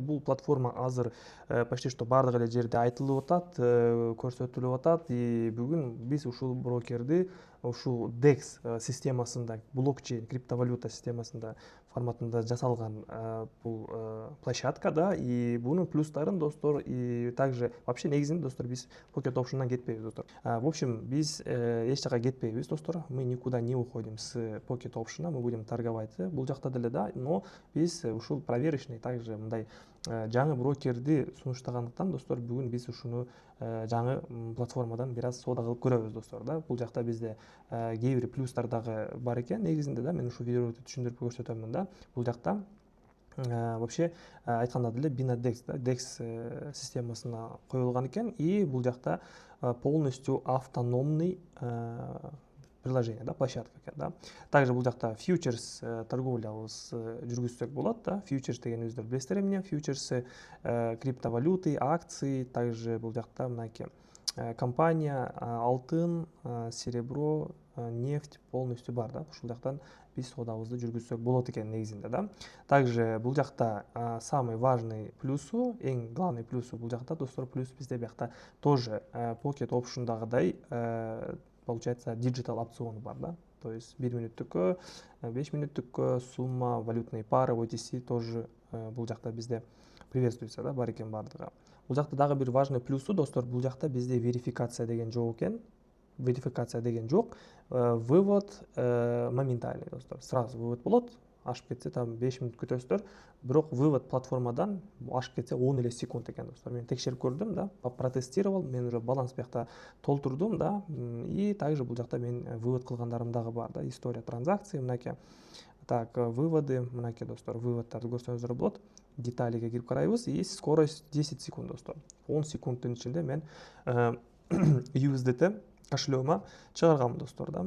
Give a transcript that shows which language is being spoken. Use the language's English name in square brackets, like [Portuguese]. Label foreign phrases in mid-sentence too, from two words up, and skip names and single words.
[Kyrgyz] Бул платформа азыр [Russian] почти что [Kyrgyz] бардык эле жерде айтылып атат, көрсөтүлүп атат. И бүгүн биз ушул брокерди ушул DEX системасында, блокчейн криптовалюта системасында форматында жасалган бул площадка да. И бунун плюстарын достор, [Russian] и также вообще [Kyrgyz] негизинде достор биз Pocket Option'dan кетпейбиз достор. [Russian] В общем, [Kyrgyz] биз эч жака кетпейбиз достор. [Russian] Мы никуда не уходим с Pocket Option'a, мы будем торговать [Kyrgyz] бул жакта деле да, но биз ушул [Russian] проверочный также [Kyrgyz] мындай жаңы брокерди сунуштагандыктан достор, бүгүн биз ушуну жаңы платформадан бир аз соода кылып көрөбүз достор да. Бул жакта бизде кээ бир плюстар дагы бар экен негизинде да. Мен ушул видеода түшүндүрүп көрсөтөмүн да. Бул жакта вообще айтканда деле Binadex да, DEX системасына коюлган экен. И бул жакта [Russian] полностью автономный приложение [Kyrgyz] да, площадка экен да. Также бул жакта фьючерс торговлябыз жүргүзсөк болот да. Фьючерс дегенибизди билесиздер эмне? [Russian] Фьючерсы криптовалюты, акции, также [Kyrgyz] бул жакта мынакей компания, алтын, [Russian] серебро, нефть полностью [Kyrgyz] бар да. Ушул жактан биз соодабызды жүргүзсөк болот экен негизинде да. Также бул жакта [Russian] самый важный [Kyrgyz] плюсу, эң главный плюсу бул жакта достор, плюс бизде биякта тоже Pocket Option'дагыдай получается диджитал опциону бар да. [Russian] То есть [Kyrgyz] 1 мүнөттүккө, 5 мүнөттүккө сумма, [Russian] валютные пары, [Kyrgyz] OTC тоже бул жакта бизде приветствуется да, бар экен бардыгы. Бул жакта дагы бир важный плюсу достор, бул жакта бизде верификация деген жок экен. Верификация деген жок. [Russian] Вывод моментальный достор. Сразу вывод [Kyrgyz] болот. Ашып кетсе там 5 мүнөт күтөсүздөр. Бирок вывод платформадан ашып кетсе 10 эле секунд экен достор. Мен текшерип көрдүм да, протестировал, мен уже баланс биякта толтурдум да. [Russian] И также [Kyrgyz] бул жакта мен вывод кылгандарым дагы бар да. [Russian] История транзакций мынакей. Так, выводы мынакей достор. [Kyrgyz] Выводтарды көрсөңүздөр болот. Деталиге кирип карайбыз. [Russian] И скорость [Kyrgyz] 10 секунд достор. 10 секундтун ичинде мен USDT кошелегима чыгаргам достор да.